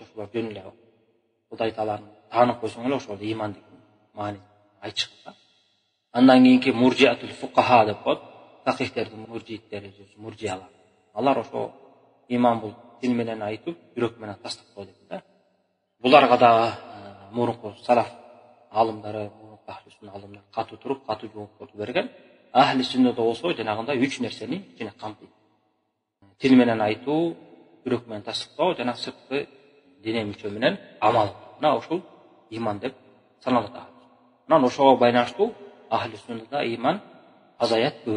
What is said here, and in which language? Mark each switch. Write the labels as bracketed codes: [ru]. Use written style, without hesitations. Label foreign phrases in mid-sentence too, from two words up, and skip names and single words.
[ky] Ошолор жөн эле Кудай тааланы таанып койсоң эле ошол ыйман деген маани айтышат. Андан кийинки [ar] مرجئة الفقهاء [ky] деп коет. Факихтердин муржииттери, муржиялар. Алар ошо ыйман бул тил менен айтып, жүрөк менен тастап дейт да. Буларга да мурунку салаф алымдары, [ar] أهل السنة [ky] алымдары катуу туруп, катуу жооп берген. [ar] أهل السنة [ky] болсо жанагындай 3 нерсени ичине камтыйт. Тил менен айтуу, жүрөк менен тастоо жана сырткы дене мүчө менен амал. Мына ушул ыйман деп саналат. Мына ошого байланыштуу [ar] أهل السنة [ky] ыйман азаят, көбөйөт.